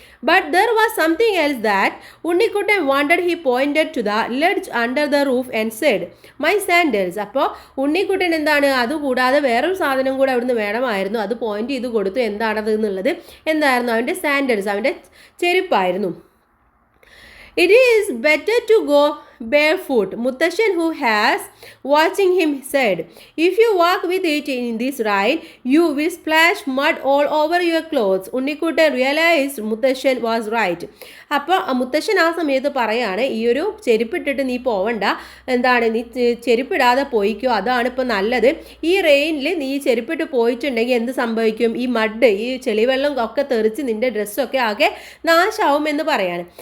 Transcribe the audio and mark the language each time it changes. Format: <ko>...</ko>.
<en>But there was something else that Unnikuttan wanted. He pointed to the ledge under the roof and said my sandals.</en> <ml>അപ്പോൾ ഉണ്ണിക്കുട്ടൻ എന്താണ്, അതുകൂടാതെ വേറൊരു സാധനം കൂടെ അവിടുന്ന് വേണമായിരുന്നു, അത് പോയിന്റ് ചെയ്ത് കൊടുത്തു. എന്താണത് എന്നുള്ളത്, എന്തായിരുന്നു, അവൻ്റെ സാൻഡൽസ്, അവൻ്റെ ചെരുപ്പായിരുന്നു.</ml> <en>It is better to go barefoot, Mutashan, who has watching him, said. If you walk with it in this rain, you will splash mud all over your clothes. Unnikutan realized Mutashan was right.</en> <ml>അപ്പോൾ മുത്തശ്ശൻ ആ സമയത്ത് പറയാണ്, ഈ ഒരു ചെരുപ്പിട്ടിട്ട് നീ പോവണ്ട, എന്താണ്, നീ ചെരുപ്പിടാതെ പോയിക്കോ, അതാണ് ഇപ്പോൾ നല്ലത്. ഈ റെയിനിൽ നീ ചെരുപ്പിട്ട് പോയിട്ടുണ്ടെങ്കിൽ എന്ത് സംഭവിക്കും, ഈ മഡ്, ഈ ചെളിവെള്ളം ഒക്കെ തെറിച്ച് നിൻ്റെ ഡ്രസ്സൊക്കെ ആകെ നാശാവും എന്ന് പറയാണ്.</ml>